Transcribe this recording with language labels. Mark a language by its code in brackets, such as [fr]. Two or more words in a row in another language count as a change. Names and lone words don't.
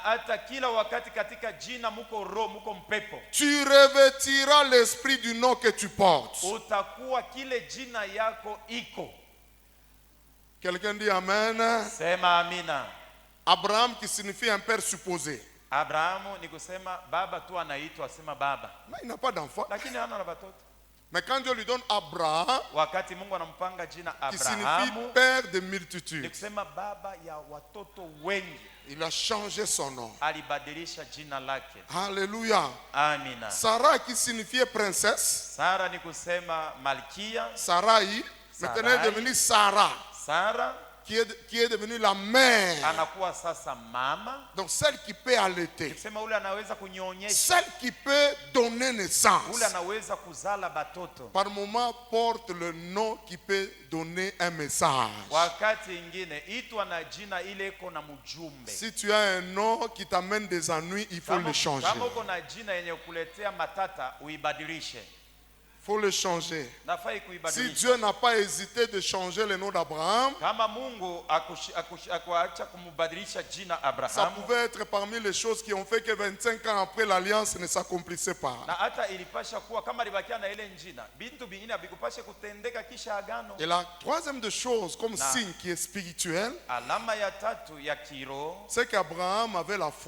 [fr] Tu revêtiras l'esprit du nom que tu portes. Quelqu'un dit Amen. [sw] Sema amina. [fr] Abraham qui signifie un père supposé. [sw] Abrahamu ni kusema baba tu anaitwa asema baba. [fr] Mais il n'a pas d'enfant. [sw] Lakini hana na watoto. [fr] Mais quand Dieu lui donne Abraham, [sw] wakati Mungu anampanga jina [fr] qui signifie père de multitudes, [sw] ni kusema baba ya watoto wengi, [fr] il a changé son nom. [sw] Alibadilisha jina lake. [fr] Alléluia. [sw] Amina. Sarah qui signifiait princesse, Sara ni kusema malkia. Sarai, [fr] maintenant est devenue Sarah. Sarah qui est devenue la mère. [sw] Anakuwa sasa mama. [fr] Donc celle qui peut allaiter. [sw] Kusema ule anaweza kunyonyesha. [fr] Celle qui peut donner naissance. [sw] Ule anaweza kuzala batoto. [fr] Par moment porte le nom qui peut donner un message. [sw] Wakati ingine itwa na jina ile iko na mjumbe. [fr] Si tu as un nom qui t'amène des ennuis, il faut le changer. [sw] Kama uko na jina yenye kuletea matata, uibadilishe. [fr] Faut le changer. Si Dieu n'a pas hésité de changer le nom d'Abraham, ça pouvait être parmi les choses qui ont fait que 25 ans après l'alliance ne s'accomplissait pas. Et la troisième de choses comme signe qui est spirituel, c'est qu'Abraham avait la foi.